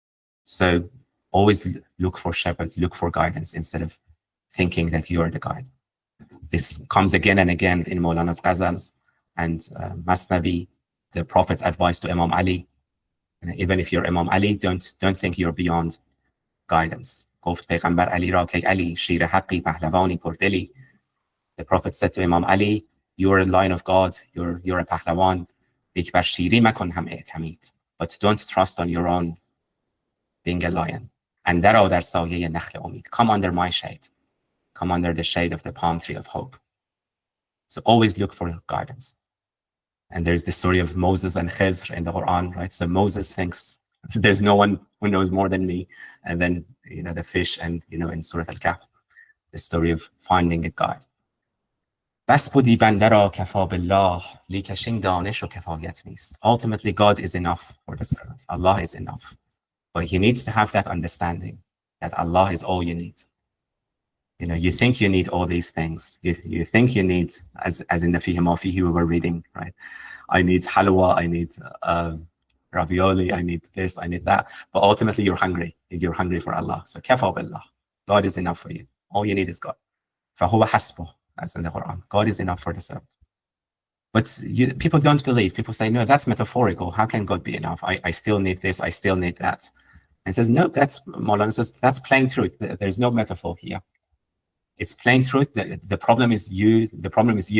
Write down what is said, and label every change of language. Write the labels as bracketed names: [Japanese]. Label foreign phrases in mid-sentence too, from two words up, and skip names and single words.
[English] So always look for shepherds, look for guidance instead of thinking that you are the guide. This comes again and again in Maulana's Ghazals and Masnavi, the Prophet's advice to Imam Ali. And even if you're Imam Ali, don't think you're beyond guidance. [Persian] گفت پیغمبر علی را که علی شیر حقی پهلوانی پردلی. [English] The Prophet said to Imam Ali, you're a lion of God, you're a پهلوان. [Persian] یک بر شیری مکن هم اعتمید. [English] But don't trust on your own being a lion. [Persian] And درآ در سایه نخل امید. [English] Come under my shade. Come under the shade of the palm tree of hope. So always look for guidance. And there's the story of Moses and Khizr in the Quran, right? So Moses thinks there's no one who knows more than me. And then, the fish and, in Surah Al-Kahf, the story of finding a guide. [Persian] بس بودی بنده را کفا بالله لیکشین دانش و کفایت نیست. [English] Ultimately, God is enough for the servant. Allah is enough. But he needs to have that understanding that Allah is all you need. You think you need all these things. You think you need, as in the Fihi Ma Fihi we were reading, right? I need halwa, I need ravioli, I need this, I need that. But ultimately, you're hungry. You're hungry for Allah. So [Arabic] كفى بالله. [English] God is enough for you. All you need is God. [Arabic] فَهُوَ حَسْبُهُ, [English] as in the Quran. God is enough for the servant. But people don't believe. People say, no, that's metaphorical. How can God be enough? I still need this, I still need that. And says, no, Maulana says, that's plain truth. There's no metaphor here. It's plain truth. The problem is you. The problem is you.